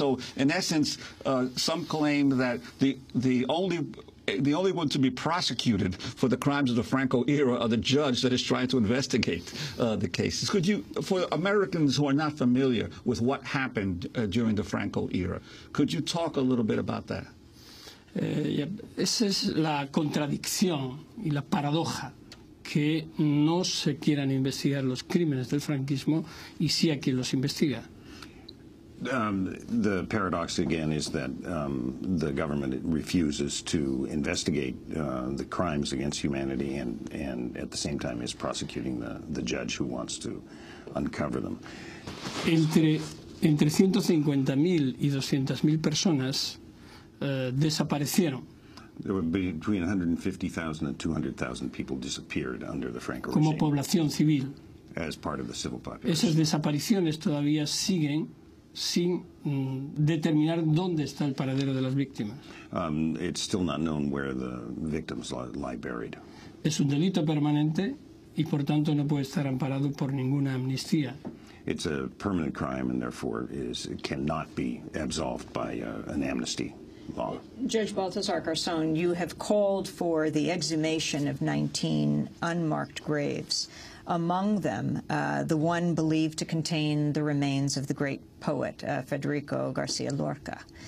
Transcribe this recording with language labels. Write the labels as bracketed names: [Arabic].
[English] So, in essence, some claim that the only one to be prosecuted for the crimes of the Franco era are the judge that is trying to investigate the cases. Could you, for Americans who are not familiar with what happened during the Franco era, could you talk a little bit about that? [Spanish] Esa es la contradicción y la paradoja, que no se quieran investigar los crímenes del franquismo y sí a quien los investiga. [English] The paradox again is that the government refuses to investigate the crimes against humanity and at the same time is prosecuting the judge who wants to uncover them. [Spanish] Entre 150.000 y 200.000 personas desaparecieron. [English] There were between 150,000 and 200,000 people disappeared under the Franco [Spanish] como [English] regime. [Spanish] Población civil. [English] As part of the civil population. [Spanish] Esas desapariciones todavía siguen sin determinar dónde está el paradero de las víctimas. [English] It's still not known where the victims lie buried. [Spanish] Es un delito permanente y por tanto no puede estar amparado por ninguna amnistía. [English] It's a permanent crime and therefore cannot be absolved by an amnesty law. Judge Baltasar Garzon, you have called for the exhumation of 19 unmarked graves. Among them, the one believed to contain the remains of the great poet Federico García Lorca.